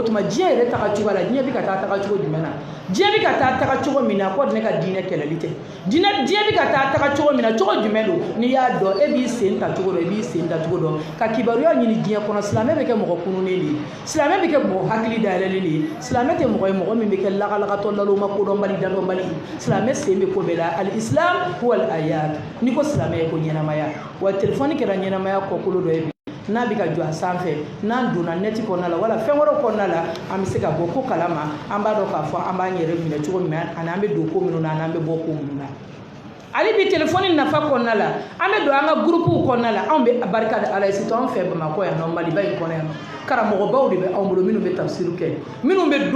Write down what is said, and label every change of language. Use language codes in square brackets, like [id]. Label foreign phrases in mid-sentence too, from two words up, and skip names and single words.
[bm] tuma diɲɛ yɛrɛ taga cogo la diɲɛ bɛ ka taa taga cogo jumɛn na diɲɛ bɛ ka taa taga cogo min na ko ne ka diinɛ kɛlɛli tɛ diɲɛ bɛ ka taa taga cogo min na cogo jumɛn don n'i y'a dɔn e b'i sen ta cogo dɔ i b'i sen ta cogo dɔn ka kibaruya ɲini diɲɛ kɔnɔ silamɛ bɛ kɛ mɔgɔ kununen de ye silamɛ bɛ kɛ mɔgɔ hakili dayɛlɛlen de ye silamɛ tɛ mɔgɔ ye mɔgɔ min bɛ kɛ lagalagatɔ laloma kodɔnbali dadɔnbali silamɛ sen bɛ ko bɛɛ la [ar] الإسلام هو الآيات [bm] n'i ko silamɛ ye ko ɲɛnamaya wa téléphone kɛra ɲɛnamaya kɔkolo dɔ ye bi n'a bɛ ka jɔ a sanfɛ n'an donna neti kɔnɔna la wala fɛn wɛrɛw kɔnɔna la an bɛ se ka bɔ ko kalama an b'a dɔn k'a fɔ an b'an yɛrɛ minɛ cogo min ani an bɛ don ko minnu na ani an bɛ bɔ ko minnu na ale bi telefoni nafa kɔnɔna la an bɛ don an ka gurupuw kɔnɔna la anw bɛ barika da ala ye surtout anw fɛ Bamakɔ yan nɔ Maliba in kɔnɔ yan karamɔgɔbaw de bɛ anw bolo minnu bɛ tafsiri kɛ minnu bɛ